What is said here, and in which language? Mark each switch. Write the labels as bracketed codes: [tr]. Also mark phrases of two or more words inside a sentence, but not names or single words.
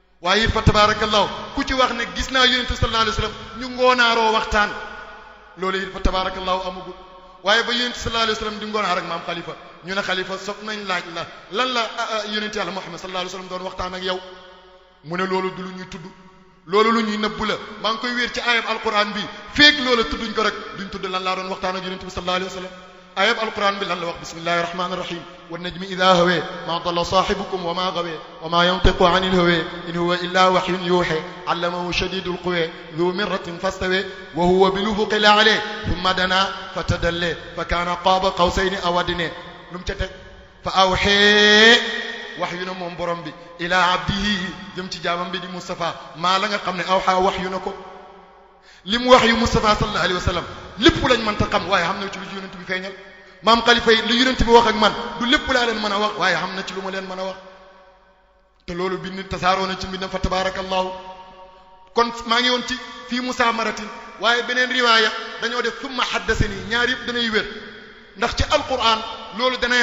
[wo] waaye [ar] فتبارك الله [wo] ku ci wax ne gis naa yonent [ar] صلى الله عليه وسلم [wo] ñu ngoonaaroo waxtaan loolu it [ar] فتبارك الله [wo] amagul waaye ba yonent [ar] صلى الله عليه وسلم [wo] di ngoonaar ak maam xalifa ñu ne xalifa sopp nañ laaj la lan la yonent yàlla Muhammad [ar] صلى الله عليه وسلم [wo] doon waxtaan ak yow mu ne loolu du lu ñuy tudd loolu lu ñuy nëbb la maa ngi koy wéer ci ayab alquran bi feek loola tudduñ ko rek duñ tudd lan laa doon waxtaan ak yonent bi [ar] صلى الله عليه وسلم [wo] ayab alquran bi lan la wax [ar] بسم الله الرحمن الرحيم و النجم إذا هوى ما ضل صاحبكم و ما غوى و ما ينطق عن الهوى إن هو إلا وحي يوحى علمه شديد القوى ذو مرة فاستوى و هو بالأفق الأعلى ثم دنا فتدلى فكان قاب قوسين أو أدنى [wo] lum ca teg [ar] فأوحى [wo] wahyu na moom borom bi [ar] إلى عبده [wo] jëm ci jaamam bi di Mustafa maa la nga xam ne [ar] أوحى وحيا [wo] na ko lim wahyu Mustafa [ar] صلى الله عليه وسلم [wo] lépp lañ mën ta xam waaye xam na ci lu yonent bi feeñal maam xalifa yi li yonent bi wax ak man du lépp laa leen mën a wax waaye xam na ci lu ma leen mën a wax te loolu bind tasaaroo na ci mbindam [ar] فتبارك الله [wo] kon maa ngi woon ci fii Musa maratin waaye beneen riwaaya dañoo def [ar] ثم حدثني [wo] ñaar yëpp danay wér ndax ci alquran loolu danay